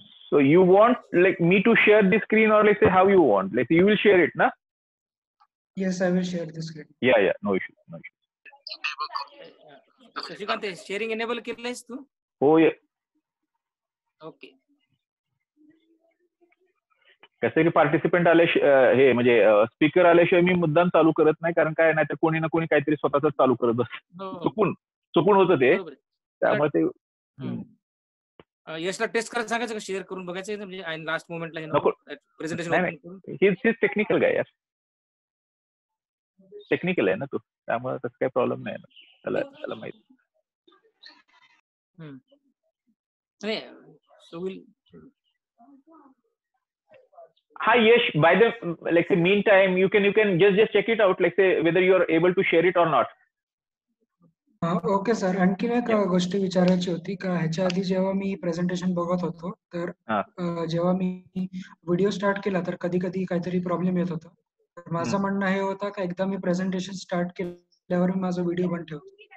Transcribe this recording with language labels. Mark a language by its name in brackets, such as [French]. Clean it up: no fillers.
[English] So you want like me to share the screen, or like say how you want? Like you will share it, na? Yes, I will share the screen. Yeah, yeah. No issue. No issue. [Marathi] Shashikant sharing enable केलंयस तू? हो ये okay. कसं की participant आले हे म्हणजे speaker आल्याशिवाय मी मुद्दाम चालू करत नाही, कारण काय नाही तर कोणी ना कोणी काहीतरी स्वतःच चालू करत बस. चुकून होतं ते, त्यामुळे ते यशला टेस्ट करायला सांगायचं का, शेअर करून बघायचं म्हणजे लास्ट मोमेंटला नको. प्रेझेंटेशन. हीच टेक्निकल गाय यार, टेक्निकल आहे ना तू, त्यामुळे तसं काही प्रॉब्लेम नाही ना त्याला माहिती. [English] Hi Yash, by the like say meantime you can just check it out, like say whether you are able to share it or not. [Marathi] Okay sir. आणखीन एक गोष्ट विचारायची होती का, ह्याच्या आधी जेव्हा मी प्रेझेंटेशन बघत होतो तर जेव्हा मी व्हिडिओ स्टार्ट केला तर कधी कधी काहीतरी प्रॉब्लेम येत होता. तर माझं म्हणणं हे होतं का एकदा मी प्रेझेंटेशन स्टार्ट केल्यावर माझा व्हिडिओ बंद ठेवतो.